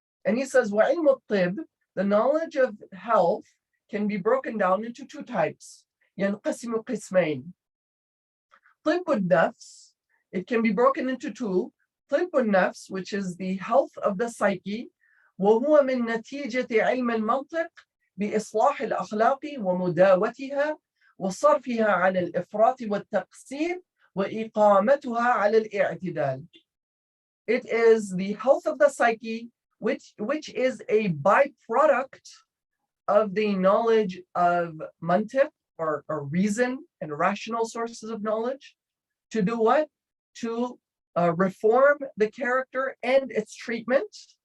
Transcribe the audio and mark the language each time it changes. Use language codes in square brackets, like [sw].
[en] And he says, [ar] وَعِلْمُ الطِّبِّ, [en] the knowledge of health can be broken down into two types. [ar] ينقسم قسمين. طِبُّ النَّفْس, [en] it can be broken into two. [ar] طِبُّ النَّفْس, [en] which is the health of the psyche, [ar] وهو من نتيجة علم المنطق بإصلاح الأخلاق ومداوتها وصرفها على الإفراط والتقسيم وإقامتها على الاعتدال. [en] It is the health of the psyche, which is a byproduct of the knowledge of mantiq or reason and rational sources of knowledge. To do what? To reform the character and its treatment.